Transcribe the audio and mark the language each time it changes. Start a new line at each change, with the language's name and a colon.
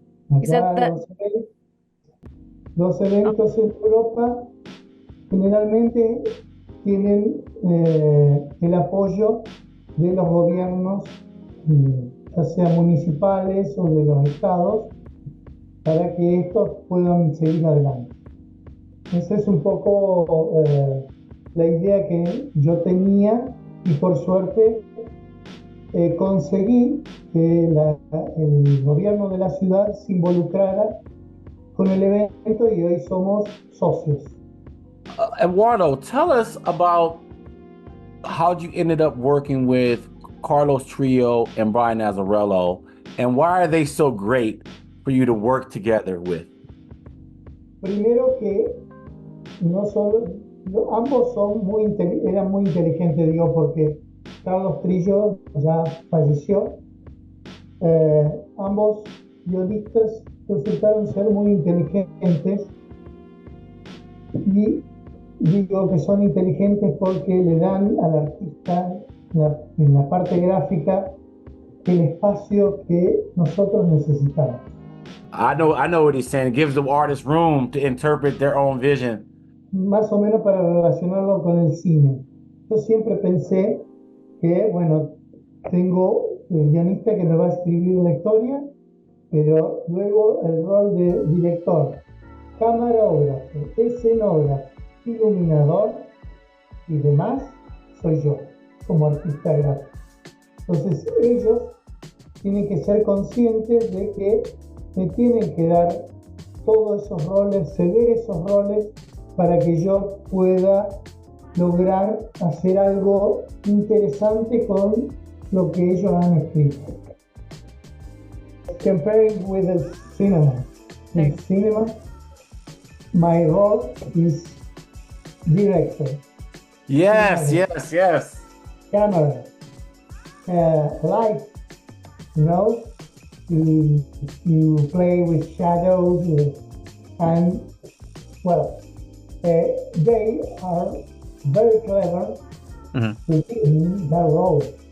Spanish: Acá los eventos en Europa generalmente tienen el apoyo de los gobiernos, ya sea municipales o de los estados, para que estos puedan seguir adelante. Ese es un poco la idea que yo tenía y por suerte conseguí que el gobierno de la ciudad se involucrara con el evento y hoy somos socios.
English: Eduardo, tell us about how you ended up working with Carlos Trio and Brian Azzarello, and why are they so great for you to work together with?
Spanish: Primero que no solo, ambos eran muy inteligentes, digo, porque Carlos Trillo ya falleció. Ambos guionistas resultaron ser muy inteligentes y digo que son inteligentes porque le dan al artista en la parte gráfica el espacio que nosotros necesitamos.
English: I know what he's saying. It gives the artist room to interpret their own vision.
Spanish: Más o menos para relacionarlo con el cine. Yo siempre pensé que, bueno, tengo el guionista que me va a escribir una historia, pero luego el rol de director, camarógrafo, escenógrafo, iluminador y demás, soy yo, como artista gráfico. Entonces ellos tienen que ser conscientes de que me tienen que dar todos esos roles, ceder esos roles para que yo pueda lograr hacer algo interesante con lo que ellos han escrito.
English: Comparing with the cinema. In cinema, my role is director. Yes, Camera. yes. Camera. Light, you know, you play with shadows and, well, they are very clever in their role.